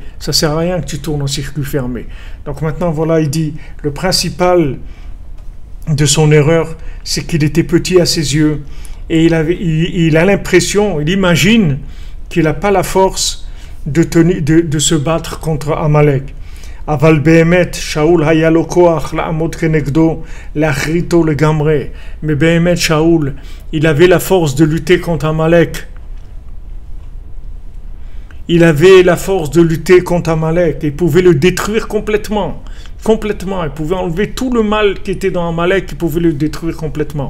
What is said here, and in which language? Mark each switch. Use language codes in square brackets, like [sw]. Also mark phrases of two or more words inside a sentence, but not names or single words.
[fr] Ça sert à rien que tu tournes en circuit fermé. Donc maintenant, voilà, il dit, le principal de son erreur, c'est qu'il était petit à ses yeux. Et il a l'impression, il imagine qu'il n'a pas la force de se battre contre Amalek. [he] אבל באמת, שאול היה לו כח לעמוד כנגדו להכריתו לגמרי. [fr] Mais Behemet, Shaoul, il avait la force de lutter contre Amalek. Il avait la force de lutter contre Amalek. Il pouvait le détruire complètement. Complètement. Il pouvait enlever tout le mal qui était dans Amalek. Il pouvait le détruire complètement.